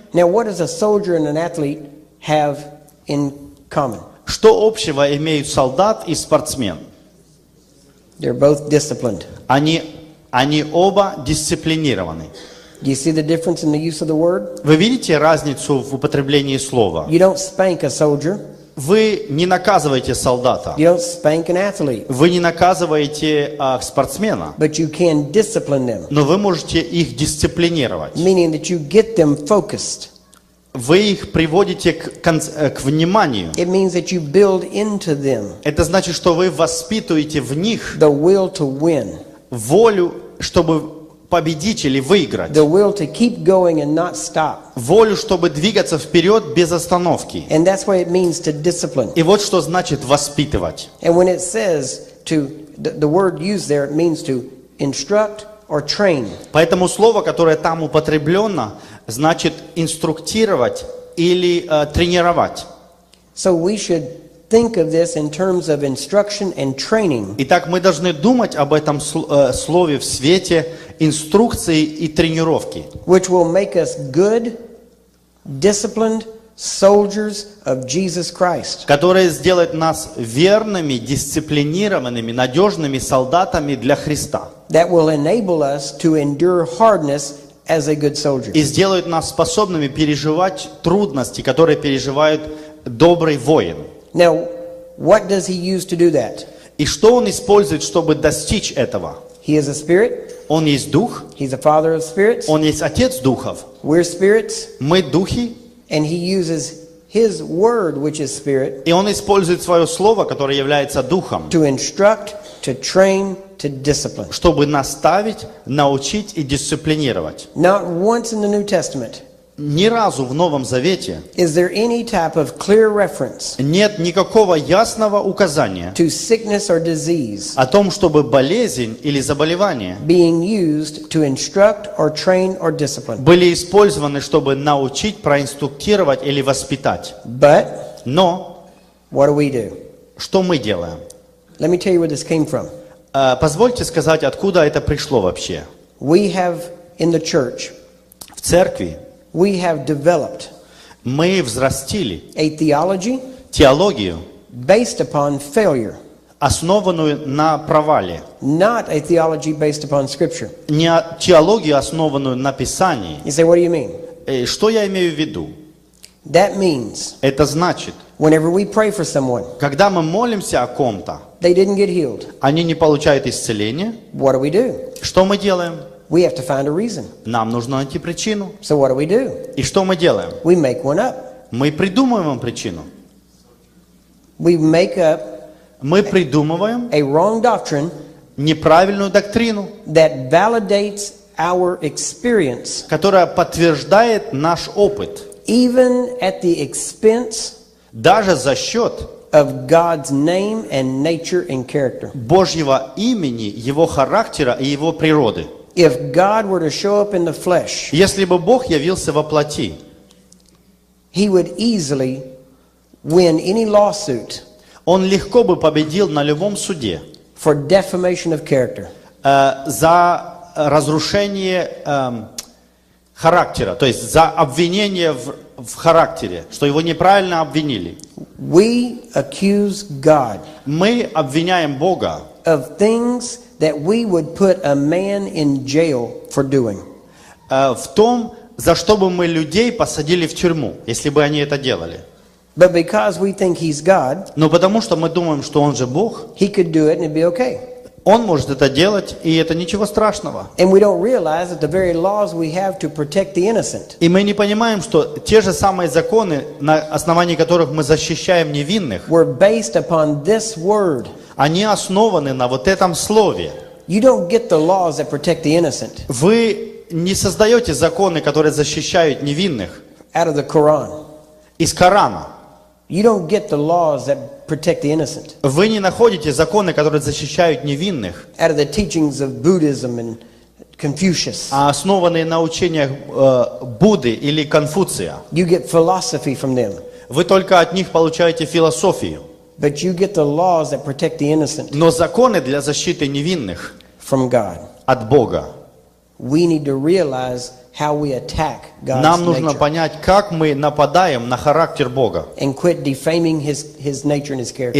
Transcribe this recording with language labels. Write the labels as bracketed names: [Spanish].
[English] Now, what does a soldier and an athlete have in common? [Russian] Что общего имеют солдат и спортсмен? [English] They're both disciplined. [Russian] Они оба дисциплинированы. [English] Do you see the difference in the use of the word? [Russian] Вы видите разницу в употреблении слова? [English] You don't spank a soldier. [Russian] Вы не наказываете солдата. [English] You don't spank an athlete. [Russian] Вы не наказываете спортсмена. [English] But you can discipline them, [Russian] Но вы можете их дисциплинировать. [English] meaning that you get them focused. [Russian] Вы их приводите к вниманию. [English] It means that you build into them [Russian] Это значит, что вы воспитываете в них [English] the will to win, [Russian] волю, чтобы победить или выиграть. [English] the will to keep going and not stop. [Russian] Волю, чтобы двигаться вперед без остановки. [English] And that's what it means to discipline. [Russian] И вот что значит воспитывать. [English] And when it says to, the word used there, it means to instruct or train. [Russian] Поэтому слово, которое там употреблено, значит инструктировать или тренировать. [English] So we should think of this in terms of instruction and training. [Russian] Итак, мы должны думать об этом слове в свете инструкции и тренировки, [English] Which will make us good, disciplined soldiers of Jesus Christ. [Russian] которое сделает нас верными, дисциплинированными, надежными солдатами для Христа. [English] That will enable us to endure hardness as a good soldier. [Russian] И сделает нас способными переживать трудности, которые переживает добрый воин. [English] Now, what does he use to do that? [Russian] И что он использует, чтобы достичь этого? [English] He is a spirit. [Russian] Он есть дух, [English] He's a father of spirits. [Russian] он есть отец духов. [English] We're spirits. [Russian] Мы духи, [English] And he uses his word, which is spirit, [Russian] и он использует свое слово, которое является духом, [English] to instruct, to train, to discipline. [Russian] чтобы наставить, научить и дисциплинировать. [English] Not once in the New Testament [Russian] Ни разу в Новом Завете [English] is there any type of clear reference [Russian] нет никакого ясного указания [English] to sickness or disease [Russian] о том, чтобы болезнь или заболевание [English] being used to instruct or train or discipline. [Russian] были использованы, чтобы научить, проинструктировать или воспитать. [English] But [Russian] Но [English] what do? [Russian] что мы делаем? [English] Let me tell you where this came from. [Russian] Позвольте сказать, откуда это пришло вообще. [English] We have in the church, [Russian] В церкви [English] we have developed [Russian] мы взрастили [English] a theology [Russian] теологию, [English] based upon failure, [Russian] основанную на провале. [English] not a theology based upon Scripture. [Russian] Не теологию, основанную на Писании. [English] You say, what do you mean? [Russian] Что я имею в виду? [English] That means [Russian] Это значит, [English] whenever we pray for someone, [Russian] когда мы молимся о ком-то, [English] they didn't get healed. [Russian] они не получают исцеления, [English] What do? [Russian] что мы делаем? [English] We have to find a reason. [Russian] Нам нужно найти причину. [English] So what do? [Russian] И что мы делаем? [English] We make one up. [Russian] Мы придумываем причину. [English] We make up [Russian] Мы придумываем [English] a wrong doctrine [Russian] неправильную доктрину, [English] that validates our experience, [Russian] которая подтверждает наш опыт, [English] even at the expense [Russian] даже за счет [English] of God's name and nature and character. [Russian] Божьего имени, Его характера и Его природы. [English] If God were to show up in the flesh, [Russian] Если бы Бог явился во плоти, [English] He would easily win any lawsuit [Russian] Он легко бы победил на любом суде [English] for defamation of character. [Russian] За разрушение характера, то есть за обвинение в характере, что его неправильно обвинили. [English] We accuse God [Russian] Мы обвиняем Бога [English] of things that we would put a man in jail for doing. [Russian] В том, за что бы мы людей посадили в тюрьму, если бы они это делали. [English] But because we think He's God, [Russian] Но потому что мы думаем, что Он же Бог, [English] He could do it and it'd be okay. [Russian] Он может это делать, и это ничего страшного. [English] And we don't realize that the very laws we have to protect the innocent [Russian] И мы не понимаем, что те же самые законы, на основании которых мы защищаем невинных, [English] were based upon this word. [Russian] они основаны на вот этом слове. [English] You don't get the laws that protect the innocent [Russian] Вы не создаете законы, которые защищают невинных [English] out of the Quran. [Russian] из Корана. [English] You don't get the laws that protect the innocent [Russian] Вы не находите законы, которые защищают невинных, [English] out of the teachings of Buddhism and Confucius. [Russian] основанные на учениях Будды или Конфуция. [English] You get philosophy from them, [Russian] Вы только от них получаете философию. [English] but you get the laws that protect the innocent [Russian] Но законы для защиты невинных [English] from God. [Russian] от Бога. [English] We need to realize how we attack God's [Russian] Нам нужно [English] nature [Russian] понять, как мы нападаем на характер Бога. [English] and quit defaming His nature and His character.